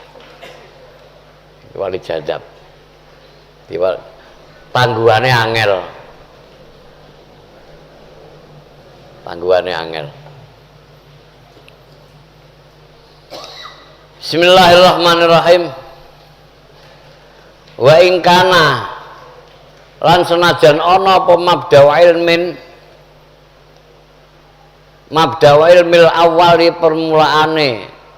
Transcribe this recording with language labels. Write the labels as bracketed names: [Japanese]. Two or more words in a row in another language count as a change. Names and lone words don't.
[Javanese] Wali jazab. Tangguhane angel. [Arabic] بسم الله الرحمن الرحيم. وإن كان [Javanese] lan senajan ana apa [Arabic] مبدأ العلم الأول [Javanese] permulaane